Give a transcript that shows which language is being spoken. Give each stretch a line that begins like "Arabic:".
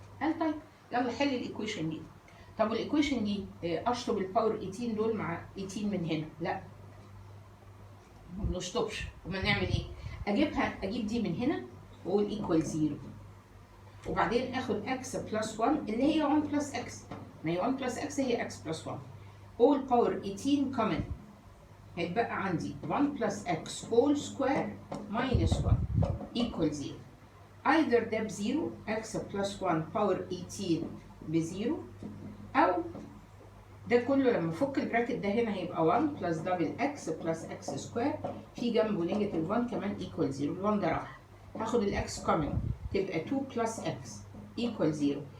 Arabic: قال طيب يلا حل الايكويشن دي. طب الايكويشن دي اشطب الباور 18 دول مع 18 من هنا؟ لا ما بنشطبش. امال نعمل ايه؟ اجيب دي من هنا واقول ايكوال 0 وبعدين اخد x بلس 1 اللي هي 1 بلس x. ما هي 1 بلس x هي x بلس 1
English: all power 18 common.
Arabic: هيتبقى عندي
English: 1 plus x whole square minus 1 equal 0.
Arabic: either ده بزيرو
English: x plus 1 power 18
Arabic: بزيرو، أو ده كله لما أفك البراكت ده هنا هيبقى
English: 1 plus double x plus x square
Arabic: في جنبه نيجاتيف 1 كمان
English: equal 0.
Arabic: ال 1 ده راح، هاخد الاكس common تبقى
English: 2 plus x equal 0.